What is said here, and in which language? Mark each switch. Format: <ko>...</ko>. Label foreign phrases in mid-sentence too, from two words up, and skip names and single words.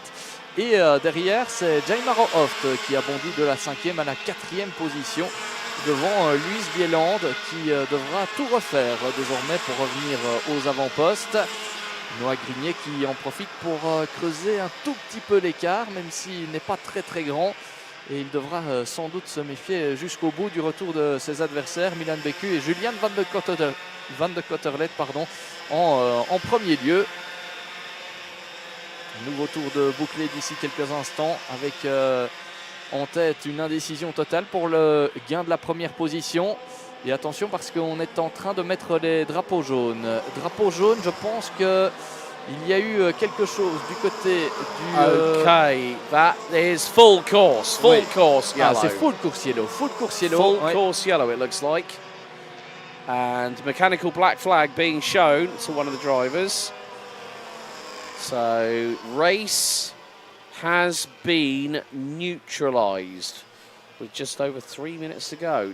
<fr>Et derrière, c'est Jaimar Oft qui a bondi de la 5e à la 4e position devant Luis Bieland qui devra tout refaire désormais pour revenir aux avant-postes. Noah Grignet qui en profite pour creuser un tout petit peu l'écart, même s'il n'est pas très très grand. Et il devra sans doute se méfier jusqu'au bout du retour de ses adversaires, Milan Beku et Julian van de Kotterlet en premier lieu. Nouveau tour de bouclé d'ici quelques instants avec en tête une indécision totale pour le gain de la première position. Et attention parce qu'on est en train de mettre les drapeaux jaunes. Drapeau jaune, je pense que il y a eu quelque chose du côté du...</fr> <en>Okay, that is full course. Full course yellow.</en> <fr>Ah, c'est</fr> <en>full course yellow.</en> <fr>Full course yellow.</fr> <en>Full course yellow, it looks like. And mechanical black flag being shown to one of the drivers. So, race has been neutralised with just over 3 minutes to go.</en>